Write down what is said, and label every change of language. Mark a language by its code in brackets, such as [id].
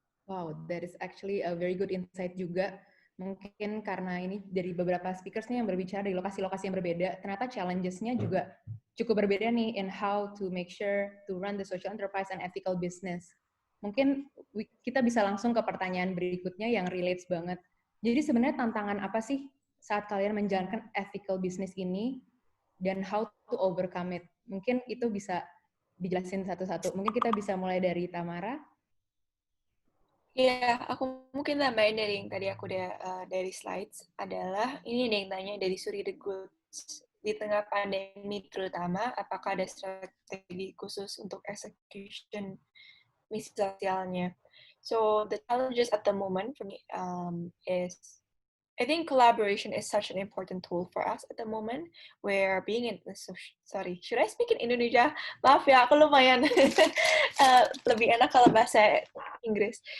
[en] Wow, that is actually a very good insight juga. [id] Mungkin karena ini dari beberapa speakers-nya yang berbicara dari lokasi-lokasi yang berbeda, ternyata challenges-nya juga cukup berbeda nih [en] in how to make sure to run the social enterprise and ethical business. [id] Mungkin kita bisa langsung ke pertanyaan berikutnya yang relates banget. Jadi sebenarnya tantangan apa sih saat kalian menjalankan ethical business ini dan [en] how to overcome it? [id] Mungkin itu bisa dijelasin satu-satu. Mungkin kita bisa mulai dari Tamara. Iya, aku mungkin tambahin dari yang tadi aku udah dari slides adalah ini ada yang tanya dari Suri The Goods, di tengah pandemi terutama apakah ada strategi khusus untuk execution misi sosialnya. [en] So the challenges at the moment for me is I think collaboration is such an important tool for us at the moment. Where being in sorry, should I speak in Indonesia? [id] Maaf ya, aku lumayan lebih enak kalau bahasa Inggris.